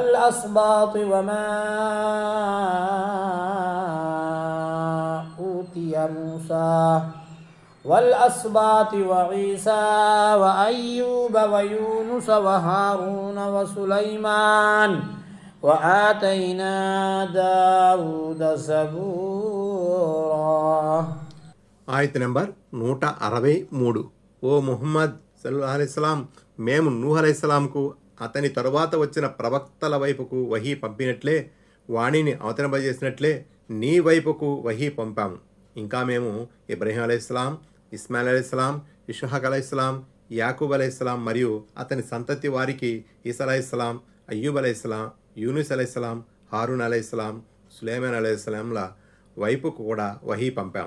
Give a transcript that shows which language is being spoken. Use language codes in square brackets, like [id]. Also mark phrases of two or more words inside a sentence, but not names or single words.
[ar] والأسباط وما أوتي موسى والأسباط وعيسى وأيوب ويونس وهارون وسليمان وآتينا داود زبورا. [te] ఆయత నెంబర్ 163. ఓ ముహమ్మద్ [ar] صلى الله عليه وسلم, [te] మేము నూహ్ అలైహిస్సలాంకు అతని తరువాత వచ్చిన ప్రవక్తల వైపుకు వహీ పంపినట్లే, వాణిని అవతరింపజేసినట్లే నీ వైపుకు వహీ పంపాము. ఇంకా మేము ఇబ్రహీం అలైహిస్సలాం, ఇస్మాయిల్ అలైహిస్సలాం, ఇష్హాక్ అలైహిస్సలాం, యాకూబ్ అలైహిస్సలాం మరియు అతని సంతతి వారికి ఈసా అలైహిస్సలాం, అయ్యూబ్ అలైహిస్సలాం, యూనుస్ అలైహిస్సలాం, హారూన్ అలైహిస్సలాం, సులైమాన్ అలైహిస్సలాంల వైపుకు కూడా వహీ పంపాం.